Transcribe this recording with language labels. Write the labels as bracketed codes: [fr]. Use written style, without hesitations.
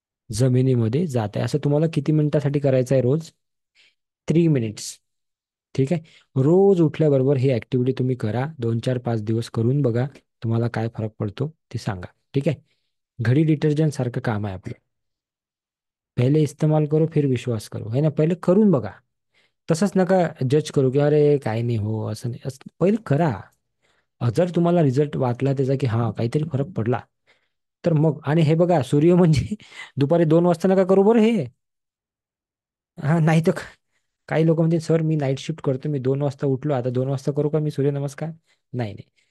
[mr] जमिनीमध्ये जात आहे. असं तुम्हाला किती मिनिटासाठी करायचं आहे रोज? 3 मिनिट्स. ठीक आहे. रोज उठल्याबरोबर ही ऍक्टिव्हिटी तुम्ही करा. 2 4 5 दिवस करून बघा. तुम्हाला काय फरक पडतो ते सांगा. ठीक आहे. घडी डिटर्जंट सारखं काम आहे आपलं. [hi] पहिले इस्तेमाल करो फिर विश्वास करो, है ना. [mr] पहिले करून बघा. तसंच नका जज करू की अरे काय नाही हो, असं नाही. असं पहिले करा. जर तुम्हाला रिझल्ट वाटला त्याचा की हा काहीतरी फरक पडला, तर मग. आणि हे बघा, सूर्य म्हणजे दुपारी 2 वाजता नका करू बरं हे. हा, नाही तर काही लोक म्हणतील सर मी नाईट शिफ्ट करतो, मी 2 वाजता उठलो, आता 2 वाजता करू का मी सूर्यनमस्कार? नाही नाही.